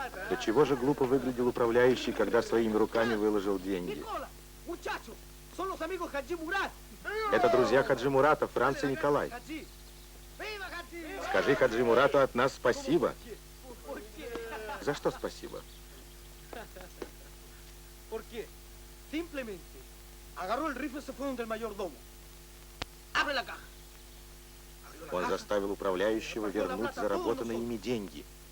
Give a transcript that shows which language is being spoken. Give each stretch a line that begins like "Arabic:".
Russian: До чего же глупо выглядел управляющий, когда своими руками выложил деньги? Это друзья Хаджи Мурата, Франц и Николай. Скажи Хаджи Мурату от нас спасибо. За что спасибо?
Spanish: Porque simplemente agarró el rifle y se fue donde el mayordomo. Abre la caja.
Russian: Он заставил управляющего вернуть заработанные ими деньги.